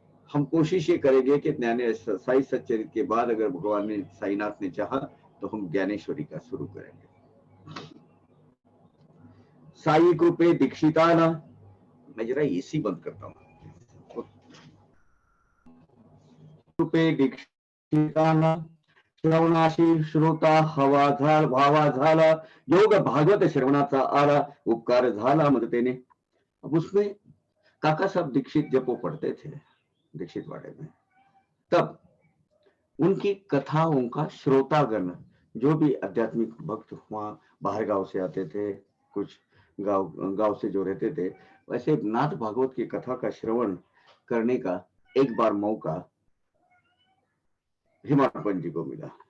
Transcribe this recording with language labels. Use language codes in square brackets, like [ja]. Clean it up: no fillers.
[hi] हम कोशिश ये करेंगे कि साई सच्चरित्र के बाद अगर भगवान ने, साईनाथ ने चाहा तो हम ज्ञानेश्वरी का शुरू करेंगे। [mr] साई कृपे दीक्षिताना, [hi] मैं जरा एसी बंद करता हूं। [mr] कृपे दीक्षिताना श्रवणाशी श्रोता हवा झाल भावा झाला, योग भागवत श्रवणाचा आला, उपकार झाला मदतेने। [hi] अब उसमें काका साहब दीक्षित जब वो पढ़ते थे दीक्षित वाड़े में, तब उनकी कथाओं का श्रोतागण, जो भी आध्यात्मिक भक्त वहां बाहर गांव से आते थे, कुछ गांव से जो रहते थे, वैसे नाथ भागवत की कथा का श्रवण करने का एक बार मौका हिमापन जी को मिला।